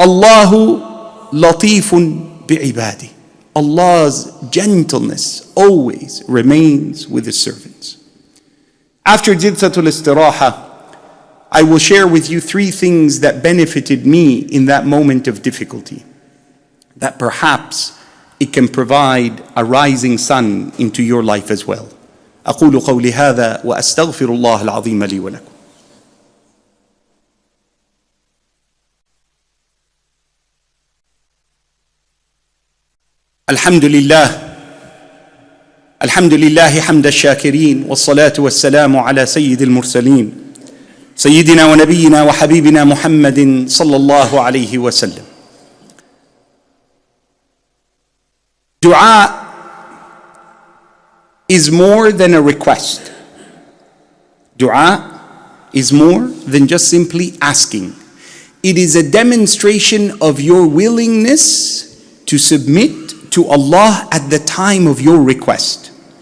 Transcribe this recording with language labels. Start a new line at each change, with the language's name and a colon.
Arabic: Allahu latifun bi'ibadi.
English: Allah's gentleness always remains with His servants. After Jilsatul Istiraha, I will share with you 3 things that benefited me in that moment of difficulty, that perhaps it can provide a rising sun into your life as well.
Arabic: أقول قولي هذا وأستغفر الله العظيم لي ولكم. الحمد لله الحمد لله حمد الشاكرين والصلاة والسلام على سيد المرسلين سيدنا ونبينا وحبيبنا محمد صلى الله عليه وسلم.
English: Dua is more than a request. Dua is more than just simply asking. It is a demonstration of your willingness to submit to Allah at the time of your request.